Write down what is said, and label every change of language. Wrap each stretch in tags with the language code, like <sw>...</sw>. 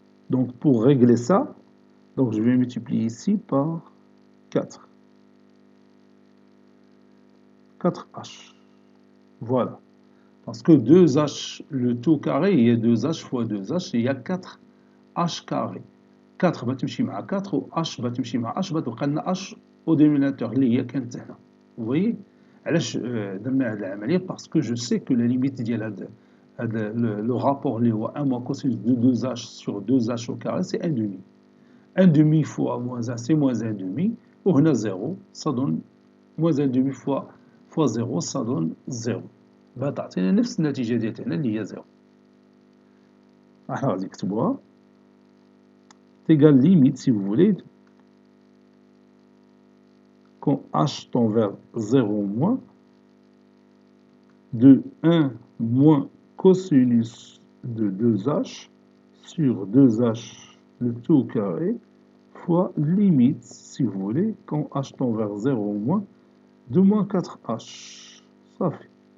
<fr>Donc pour régler ça, donc je vais multiplier ici par 4. 4h. Voilà. Parce que 2h, le tout carré, il y a 2h fois 2h, il y a 4h carré.</fr> <ar>4 بتمشي مع 4 و h بتمشي مع h بتبقى لنا h</ar> <fr>au dénominateur</fr> <ar>اللي هي كانت هنا.</ar> <fr>Vous voyez</fr> <ar>علاش درنا هذه العملية؟</ar> <fr>parce que je sais que la limite</fr> <ar>ديال هذا</ar> <fr>le rapport</fr> <ar>اللي هو</ar> <fr>1 moins cosinus de 2h sur 2h au carré, c'est 1 demi. 1 demi fois moins 1, c'est moins 1 demi.</fr> <ar>وهنا</ar> <fr>0, ça donne moins 1 demi fois 0, ça donne 0.</fr> <ar>تعطينا نفس النتيجة ديال هنا اللي هي 0. احنا غادي نكتبوها</ar> <fr>égale limite, si vous voulez, quand h tend vers 0 moins, de 1 moins cosinus de 2h sur 2h le tout au carré, fois limite, si vous voulez, quand h tend vers 0 moins, de moins 4h. Ça fait.</fr>